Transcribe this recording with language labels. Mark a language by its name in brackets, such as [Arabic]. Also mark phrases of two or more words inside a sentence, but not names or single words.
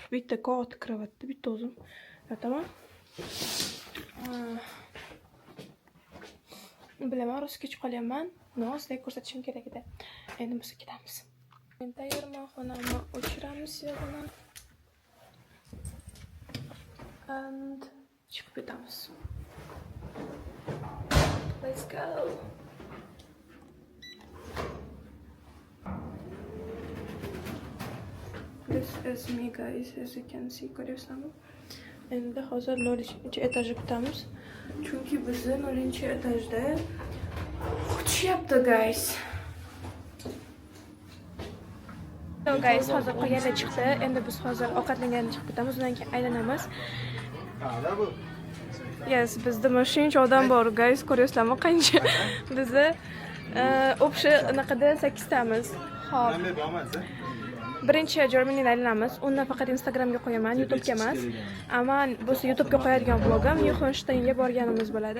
[Uzbek] Bitta katta kravatda, bitta o'zim yotaman. Bilaman, rosa kech qolyapman. Sizlarga ko'rsatishim kerak edi. Endi biz ketamiz. Men tayyorman, xonamni o'chiramiz yana. And chiqib ketamiz. [English] Let's go. This is me guys, as you can see, [Uzbek] ko'ryapsizmi? Endi hozir 0-etajga ketamiz. Chunki bizni 0-etajda kutishyapti guys. [English] So guys, [Uzbek] hozir qo'yada chiqdi. Endi biz hozir ovqatlangandan chiqib ketamiz, undan keyin aylanamiz. Yes, bizda shuncha odam bor guys, ko'ryapsizlarmi qancha? Bizni общий naqada 8 tamiz. Xo'p. Birinchi Germany'ni aylanamiz. Uni faqat Instagramga qo'yaman, YouTube'ga emas. Ammo bu YouTube'ga qo'yadigan vlogim Neuschwansteinga borganimiz bo'ladi.